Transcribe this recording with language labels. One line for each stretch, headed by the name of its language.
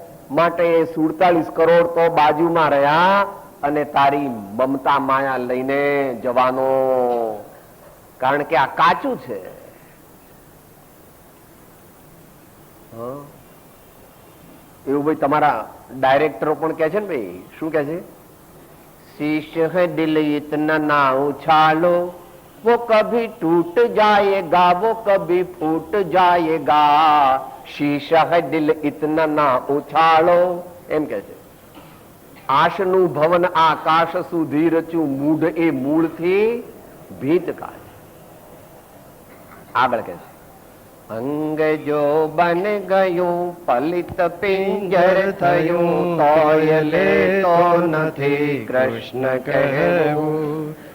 Gujarati: માટે 47 કરોડ તો બાજુમાં રહ્યા અને તારી મમતા માયા લઈને જવાનો. કારણ કે આ કાચું છે. એવું ભાઈ તમારા ડાયરેક્ટરો પણ કહે છે ને ભાઈ, શું કહે છે?
Hindi: शीश है दिल इतना ना उछालो, वो कभी टूट जाएगा, वो कभी फूट जाएगा. शीश है दिल इतना ना उछालो,
Gujarati: એમ કે છે. આશનું ભવન આકાશ સુધી રચ્યું, મૂઢ એ મૂળથી ભીત કાચ. આગળ કે છે અંગ જો બન ગયું પલિત પિંજર થયું, તોય લેતો નથી કૃષ્ણ કહેવું.